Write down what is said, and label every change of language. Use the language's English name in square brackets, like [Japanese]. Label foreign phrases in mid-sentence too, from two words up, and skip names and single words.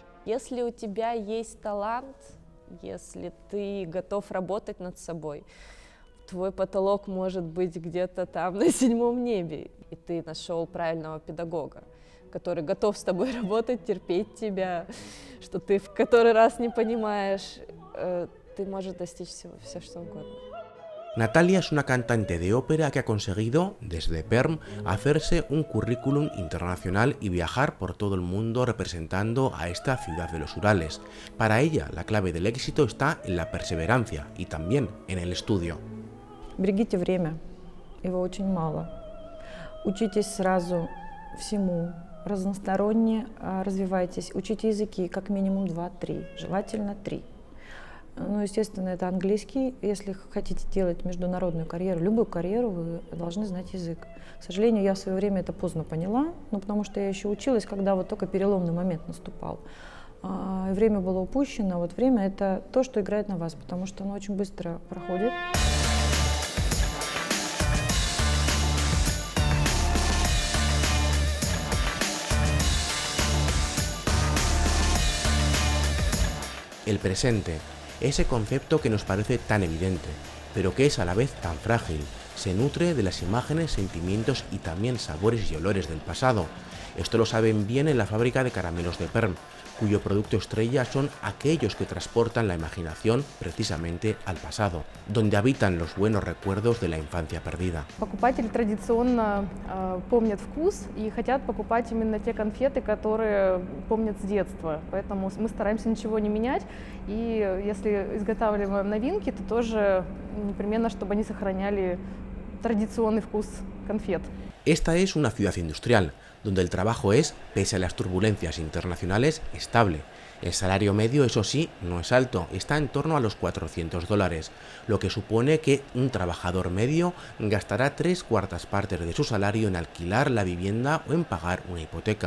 [Russian] Если у тебя есть талант, если ты готов работать над собой, твой потолок может быть где-то там на 7-м небе, и ты нашел правильного педагога, который готов с тобой работать, терпеть тебя, что ты в который раз не понимаешь, ты можешь достичь все что угодно. [Spanish] Natalia es una cantante de ópera que ha conseguido, desde Perm, hacerse un currículum internacional y viajar por todo el mundo representando a esta ciudad de los Urales. Para ella, la clave del éxito está en la perseverancia y también en el estudio. [Russian] Берегите время, его очень мало. Учитесь сразу всему. Разносторонне развивайтесь, учите языки, как минимум 2-3, желательно 3. Ну, естественно, это английский. Если хотите делать международную карьеру, любую карьеру, вы должны знать язык. К сожалению, я в свое время это поздно поняла, потому что я еще училась, когда вот только переломный момент наступал. Время было упущено, вот время — это то, что играет на вас, потому что оно очень быстро проходит. [Spanish] El presente, ese concepto que nos parece tan evidente, pero que es a la vez tan frágil, se nutre de las imágenes, sentimientos y también sabores y olores del pasado. Esto lo saben bien en la fábrica de caramelos de Perm, cuyo producto estrella son aquellos que transportan la imaginación precisamente al pasado, donde habitan los buenos recuerdos de la infancia perdida. [Russian] Покупатели традиционно помнят вкус и хотят покупать именно те конфеты, которые помнят с детства. Поэтому мы стараемся ничего не менять. И если изготавливаем новинки, то тоже непременно, чтобы они сохраняли традиционный вкус конфет. [Spanish] Esta es una ciudad industrial, donde el trabajo es, pese a las turbulencias internacionales, estable. El salario medio, eso sí, no es alto, está en torno a los $400, lo que supone que un trabajador medio gastará 3/4 partes de su salario en alquilar la vivienda o en pagar una hipoteca.